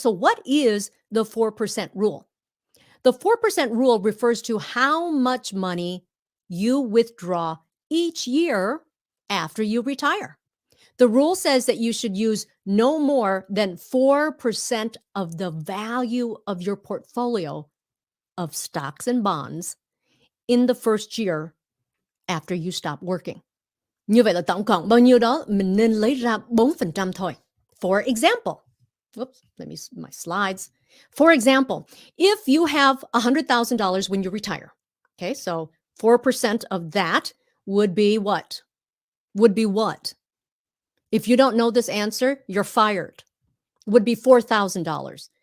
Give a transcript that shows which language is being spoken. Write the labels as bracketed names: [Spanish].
[English] So what is the 4% rule? The 4% rule refers to how much money you withdraw each year after you retire. The rule says that you should use no more than 4% of the value of your portfolio of stocks and bonds in the first year after you stop working. [Vietnamese] Như vậy là tổng cộng bao nhiêu đó mình nên lấy ra 4% thôi. [English] For example, my slides. For example, if you have $100,000 when you retire, okay, so 4% of that would be what? If you don't know this answer, you're fired. Would be $4,000.